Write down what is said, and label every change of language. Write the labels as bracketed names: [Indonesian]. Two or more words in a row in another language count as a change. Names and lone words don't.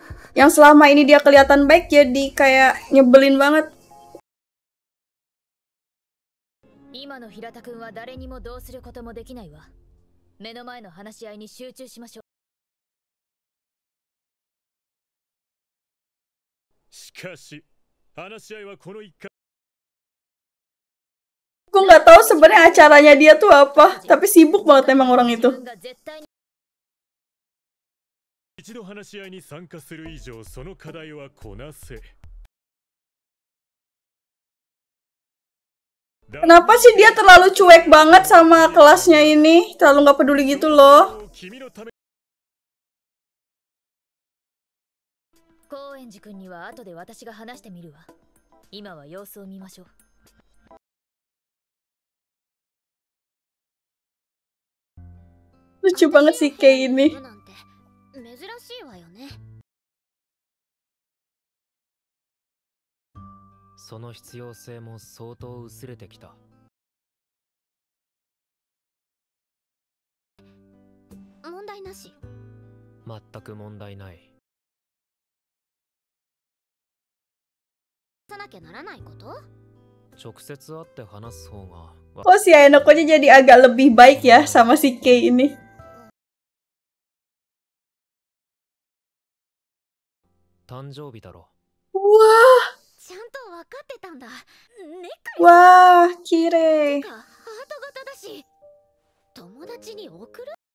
[Indonesian] yang selama ini dia kelihatan baik jadi kayak nyebelin banget. [Japanese] 今の平田君は誰にもどうすることもできないわ。目の前の話し合いに集中しましょう。しかし、話し合いはこの一環。 [Indonesian] Gue nggak tahu sebenarnya acaranya dia tuh apa, tapi sibuk banget emang orang itu. [Japanese] 一度話し合いに参加する以上、その課題はこなせ。 [Indonesian] Kenapa sih dia terlalu cuek banget sama kelasnya ini? Terlalu nggak peduli gitu loh. [Japanese] 高円寺君には後で私が話してみるわ。今は様子を見ましょう。 [Indonesian] Lucu banget sih kayak ini. [Japanese] 珍しいわよね。その必要性も相当薄れてきた。問題なし。全く問題ない。さなきゃならないこと？直接会って話す方が。 [Indonesian] Oh, si Ayanokonya jadi agak lebih baik ya sama si Kei ini. [Japanese] 誕生日だろ。 Wah, ちゃんと分かってたんだ。ネックレス。わあ、きれい. てかハート型だし、友達に送る